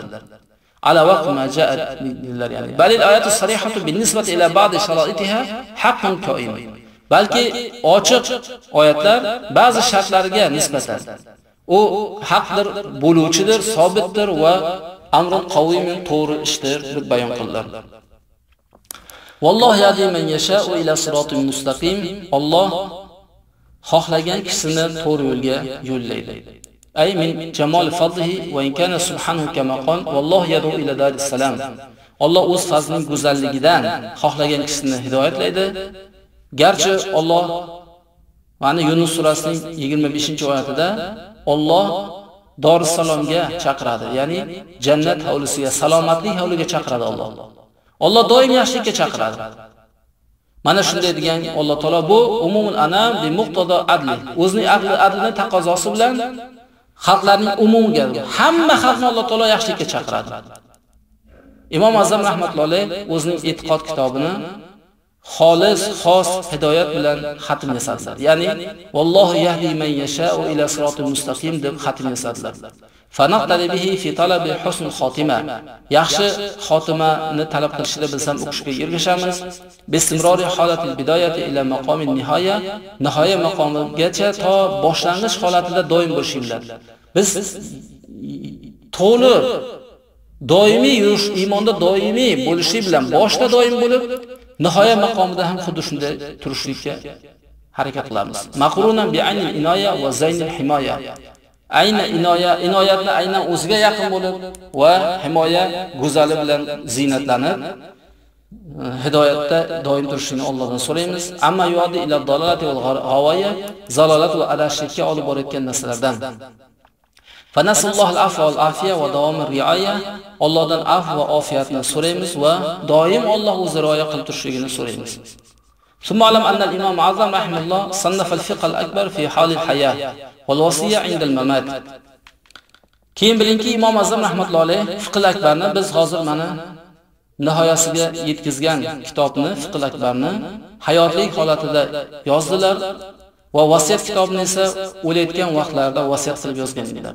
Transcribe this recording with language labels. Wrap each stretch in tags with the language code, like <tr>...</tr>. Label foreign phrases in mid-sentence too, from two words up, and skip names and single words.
<ar>على وقت ما جاءت dedilar, يعني بل الآيات الصريحة بالنسبة إلى بعض شرائطها حق قائم.</ar> <uz>Balki ochiq oyatlar ba'zi shartlariga nisbatan u haqdir, bo'luvchidir, sobitdir va</uz> <ar>أمر قويم</ar> <uz>to'g'ri ishdir deb bayon qildilar.</uz> <ar>والله يهدي من يشاء إلى صراط مستقيم.</ar> <uz>Alloh xohlagan kishini to'g'ri yo'lga yo'llaydi.</uz> <ar>أي من جمال فضله وإن كان سبحانه كما قال والله يدعو إلى دار السلام.</ar> <uz>Alloh o'z fazlining go'zalligidan xohlagan kishini hidoyatlaydi. Garchi Alloh mana Yunus surasining 25-oyatida Alloh Darussalomga chaqiradi, ya'ni jannat hovlisiga, salomatlik hovliga chaqiradi Alloh. Alloh doim yaxshilikka chaqiradi. Mana shunday degan Alloh taolo bu</uz> <ar>عموم الأنام بمقتضى عدله.</ar> <uz>O'zining adlining taqozosi bilan xalqlarning umumiga, hamma xalqni Alloh taolo yaxshilikka chaqiradi. Imom Azam</uz> <ar>رحمة الله عليه</ar> <uz>o'zining e'tiqod kitobini xolis, xos hidoyat bilan xatm yasadilar. Ya'ni</uz> <ar>والله يهدي من يشاء إلى الصراط المستقيم</ar> <uz>deb xatm yasadilar.</uz> <ar>فنقتدي به في طلب حسن الخاتمة.</ar> <uz>Yaxshi xotimani talab qilishda biz ham o'qishga ergashamiz.</uz> <ar>باستمرار حالة البداية إلى مقام النهاية,</ar> <uz>nihoya maqomigacha to boshlang'ich holatida doim bo'lishinglar. Biz to'liq doimiy yurish, iymonda doimiy bo'lishi bilan boshda doim bo'lib, nihoya maqomida ham xuddi shunday turishlikka harakat qilamiz.</uz> <ar>مقرونا بعين العناية وزين الحماية.</ar> <uz>Ayni inoyatni aynan o'ziga yaqin bo'lib va himoya go'zali bilan ziynatlanib hidoyatda doim turishini Allohdan so'raymiz.</uz> <ar>عما يؤدي إلى الضلالة والغواية,</ar> <uz>zalolat va adashishga olib borayotgan narsalardan.</uz> <ar>فنسأل الله العفو والعافية ودوام الرعاية.</ar> <uz>Allohdan afv va ofiyatni so'raymiz va doim Alloh o'zi rioya qilib turishligini so'raymiz.</uz> <ar>ثم علم أن الإمام أعظم رحمه الله صنف الفقه الأكبر في حال الحياة والوصية عند الممات.</ar> <uz>Keyin bilingki, Imom Azam</uz> <ar>رحمة الله عليه</ar> <uz>fiqh akbarni biz hozir mana nihoyasiga yetkazgan kitobni, fiqh akbarni hayotlik holatida yozdilar va vasiyat kitobini esa o'layotgan vaqtlarida vasiyat qilib yozgan edilar.</uz>